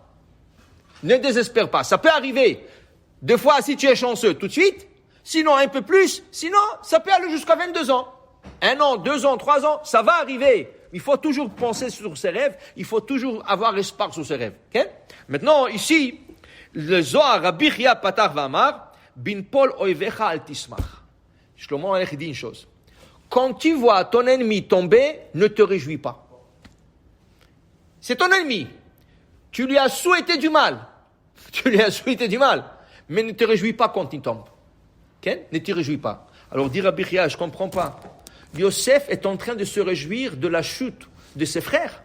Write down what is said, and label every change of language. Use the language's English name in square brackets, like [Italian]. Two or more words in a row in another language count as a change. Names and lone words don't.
[French] Ne désespère pas. Ça peut arriver. Des fois, si tu es chanceux, tout de suite. Sinon, un peu plus. Sinon, ça peut aller jusqu'à 22 ans. 1 an, 2 ans, 3 ans, ça va arriver. Il faut toujours penser sur ses rêves. Il faut toujours avoir espoir sur ses rêves. Okay? Maintenant, ici, le Zohar, Rabbi Chia [Hebrew] פתח ואמר בנפול אויבך אל תשמח. [French] Shlomo Amelech dit une chose. Quand tu vois ton ennemi tomber, ne te réjouis pas. C'est ton ennemi. Tu lui as souhaité du mal. Mais ne te réjouis pas quand il tombe. Okay? Ne te réjouis pas. Alors dit Rabbi Chia, je ne comprends pas. Yosef est en train de se réjouir de la chute de ses frères.